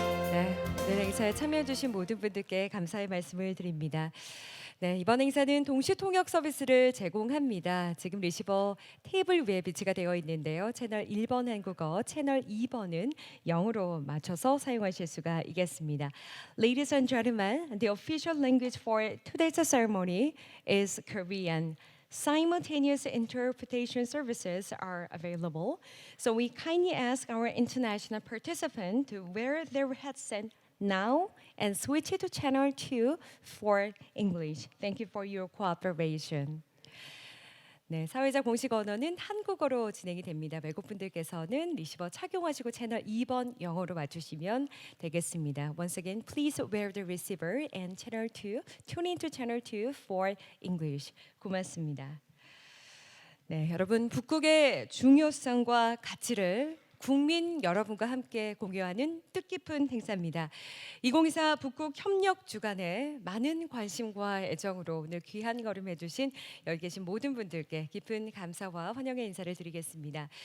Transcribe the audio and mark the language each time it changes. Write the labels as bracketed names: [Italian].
[Korean] 네, 오늘 행사에 참여해주신 모든 분들께 감사의 말씀을 드립니다. 네, 이번 행사는 동시 통역 서비스를 제공합니다. 지금 리시버 테이블 위에 비치가 되어 있는데요. 채널 1번 한국어, 채널 2번은 영어로 맞춰서 사용하실 수가 있겠습니다. [English] Ladies and gentlemen, the official language for today's ceremony is Korean. Simultaneous interpretation services are available, so we kindly ask our international participants to wear their headset now and switch it to channel 2 for English. Thank you for your cooperation. [Korean] 네, 사회자 공식 언어는 한국어로 진행이 됩니다. 외국분들께서는 리시버 착용하시고 채널 2번 영어로 맞추시면 되겠습니다. [English] Once again, please wear the receiver and channel 2, tune into channel 2 for English. [Korean] 고맙습니다. 네, 여러분 북극의 중요성과 가치를 국민 여러분과 함께 공유하는 뜻깊은 행사입니다. 2024 북극 협력 주간에 많은 관심과 애정으로 오늘 귀한 걸음 해주신 여기 계신 모든 분들께 깊은 감사와 환영의 인사를 드리겠습니다.